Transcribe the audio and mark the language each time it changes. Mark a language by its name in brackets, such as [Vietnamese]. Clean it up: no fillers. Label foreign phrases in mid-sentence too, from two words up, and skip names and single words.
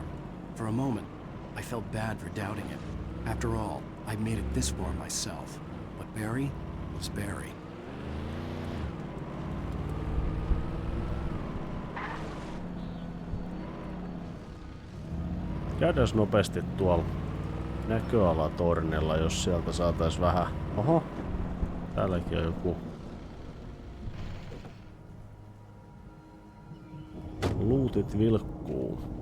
[English] For a moment, I felt bad for doubting it. After all, I made it this far myself. But Barry was Barry. [Finnish] Käydään nopeasti tuolla näköalatornilla, jos sieltä saatais vähän... Oho, täälläkin on joku... Luutit vilkkuu.